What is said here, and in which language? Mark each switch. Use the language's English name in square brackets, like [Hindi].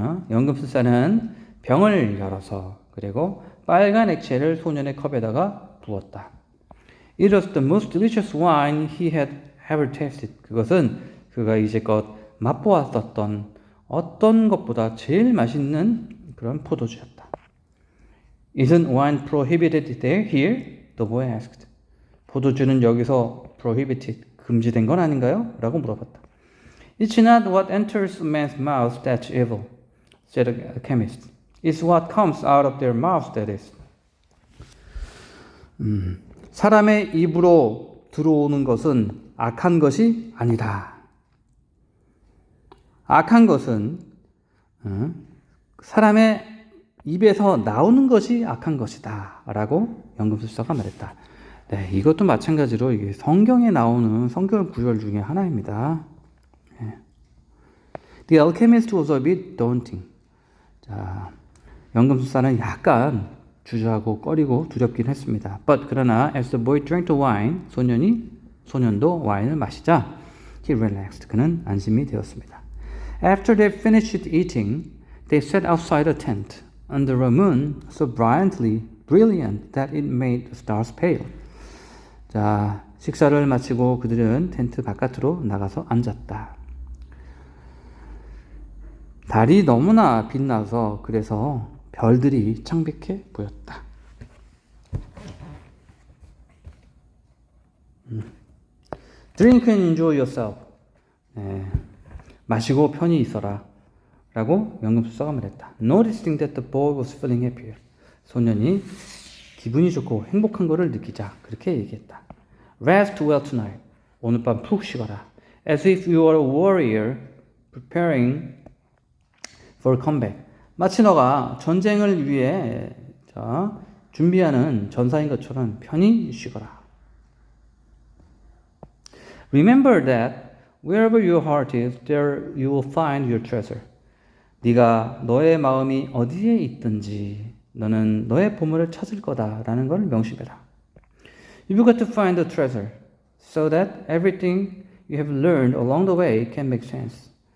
[Korean] 연금술사는 병을 열어서 그리고 빨간 액체를 소년의 컵에다가 부었다. [English] It was the most delicious wine he had ever tasted. [Korean] 그것은 그가 이제껏 맛보았었던 어떤 것보다 제일 맛있는 그런 포도주였다. [English] Isn't wine prohibited there here? The boy asked. [Korean] 포도주는 여기서 prohibited, 금지된 건 아닌가요? 라고 물어봤다. [English] It's not what enters a man's mouth that's evil, said the chemist. It's what comes out of their mouth that is. [Korean] 사람의 입으로 들어오는 것은 악한 것이 아니다. 악한 것은 사람의 입에서 나오는 것이 악한 것이다. 라고 연금술사가 말했다. 네, 이것도 마찬가지로 이게 성경에 나오는 성경 구절 중에 하나입니다. 네. [English] The alchemist was a bit daunting. [Korean] 자, 연금술사는 약간 주저하고 꺼리고 두렵긴 했습니다. [English] But [Korean] 그러나 [English] as the boy drank the wine, [Korean] 소년도 와인을 마시자 [English] he relaxed. [Korean] 그는 안심이 되었습니다. [English] After they finished eating, they sat outside a tent under a moon so brilliant that it made the stars pale. [Korean] 자, 식사를 마치고 그들은 텐트 바깥으로 나가서 앉았다. 달이 너무나 빛나서 그래서 별들이 창백해 보였다. [English] Drink and enjoy yourself. [Korean] 네, 마시고 편히 있어라. 라고 연금술사가 말했다. [English] Noticing that the boy was feeling happier. [Korean] 소년이 기분이 좋고 행복한 것을 느끼자. 그렇게 얘기했다. [English] Rest well tonight. [Korean] 오늘 밤 푹 쉬거라. [English] As if you were a warrior preparing for comeback. [Korean] 마치 너가 전쟁을 위해 준비하는 전사인 것처럼 편히 쉬거라. [English] Remember that wherever your heart is, there you will find your treasure. [Korean] 네가 너의 마음이 어디에 있든지 너는 너의 보물을 찾을 거다라는 걸 명심해라. [English] You've got to find the treasure so that everything you have learned along the way can make sense.